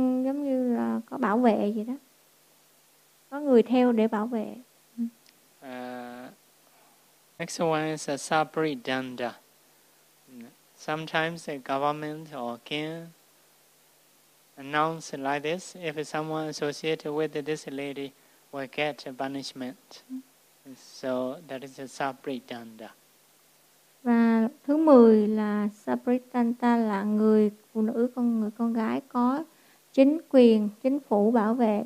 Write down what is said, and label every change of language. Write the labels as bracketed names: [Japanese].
[Vietnamese] giống như là có bảo vệ gì đó, có người theo để bảo vệ. [English] Next one is a sabridanda. Sometimes the government or king announce like this: if someone associated with this lady will get punishment. So that is a sabridanda. [Vietnamese] Và thứ 10 là sabridanda là người phụ nữ, con gái có chính quyền, chính phủ bảo vệ.